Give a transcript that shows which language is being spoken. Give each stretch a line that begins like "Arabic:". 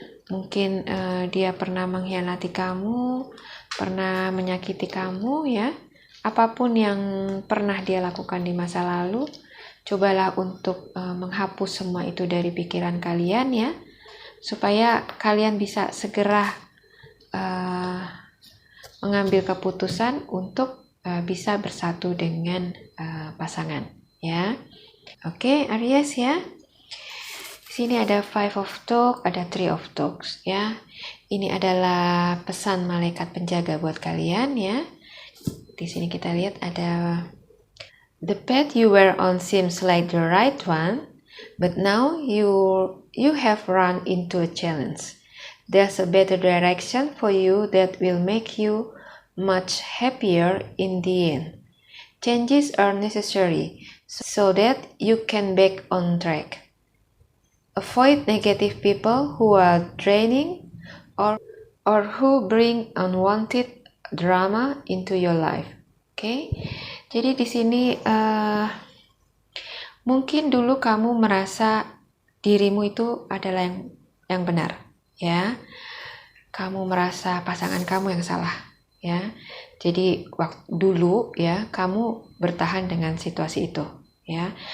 Indonesian: mungkin dia pernah mengkhianati kamu, pernah menyakiti kamu ya, apapun yang pernah dia lakukan di masa lalu, cobalah untuk menghapus semua itu dari pikiran kalian ya, supaya kalian bisa segera mengambil keputusan untuk bisa bersatu dengan pasangan ya. Oke, Aries ya. Di sini ada Five of Cups, ada Three of Cups ya. Ini adalah pesan malaikat penjaga buat kalian ya. Di sini kita lihat ada
English: the path you were on seems like the right one, but now you have run into a challenge. There's a better direction for you that will make you much happier in the end. Changes are necessary so that you can back on track. Avoid negative people who are draining or who bring unwanted drama into your life.
Indonesian: Oke, jadi di sini mungkin dulu kamu merasa dirimu itu adalah yang benar, ya. Kamu merasa pasangan kamu yang salah, ya. Jadi waktu dulu ya kamu bertahan dengan situasi itu, ya.